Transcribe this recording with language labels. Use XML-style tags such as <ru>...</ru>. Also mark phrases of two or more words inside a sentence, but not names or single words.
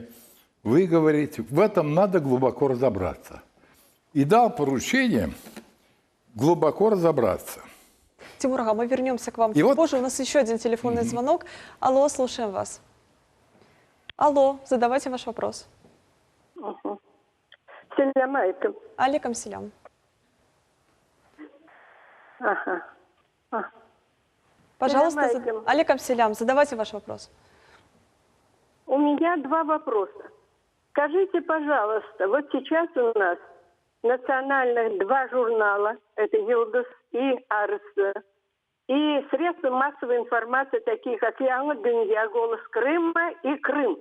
<ru>Вы говорите, в этом надо глубоко разобраться. И дал поручение глубоко разобраться. Тимур Ага, мы вернемся к вам чуть позже. У нас еще один телефонный звонок. Алло, слушаем вас. Алло, задавайте ваш вопрос.</ru> <crh>Селям алейкум. Алейкум селям. Пожалуйста, алейкум селям,</crh> <ru>задавайте ваш вопрос. У меня два вопроса. Скажите, пожалуйста, вот сейчас у нас национальных два журнала, это «Йылдыз» и «Арыс», и средства массовой информации, такие как «Яңы Дөнья», «Голос Крыма» и «Крым».</ru>